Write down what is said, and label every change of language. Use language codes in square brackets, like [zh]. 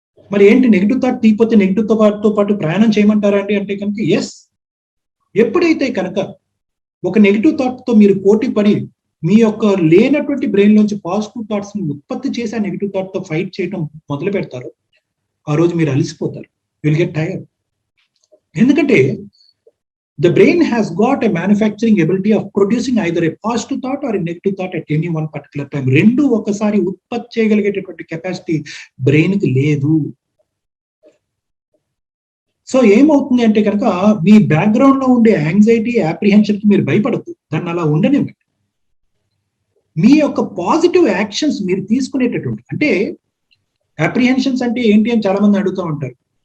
[te] మరి ఏంటి, negative thought తీయపోతే negative థాట్తో పాటు ప్రయాణం చేయమంటారా అండి అంటే కనుక ఎస్. ఎప్పుడైతే కనుక ఒక నెగిటివ్ థాట్ తో మీరు పోటీ పడి మీ యొక్క లేనటువంటి బ్రెయిన్ నుంచి పాజిటివ్ థాట్స్ ని ఉత్పత్తి చేసి ఆ నెగిటివ్ థాట్ తో ఫైట్ చేయడం మొదలు పెడతారు, ఆ రోజు మీరు అలసిపోతారు, [en] Will get tired. [te] ఎందుకంటే [en] the brain has got a manufacturing ability of producing either a positive thought or a negative thought at any one particular time. [te] రెండు ఒకసారి ఉత్పత్తి చేయగలిగేటటువంటి కెపాసిటీ బ్రెయిన్ కి లేదు. సో ఏమవుతుంది అంటే కనుక మీ బ్యాక్గ్రౌండ్ లో ఉండే యాంగ్జైటీ, అప్రిహెన్షన్ కి మీరు భయపడద్దు, దాన్ని అలా ఉండనివ్వండి. మీ యొక్క పాజిటివ్ యాక్షన్స్ మీరు తీసుకునేటటువంటి, అంటే అప్రిహెన్షన్స్ అంటే ఏంటి అని చాలా మంది అడుగుతూ ఉంటారు.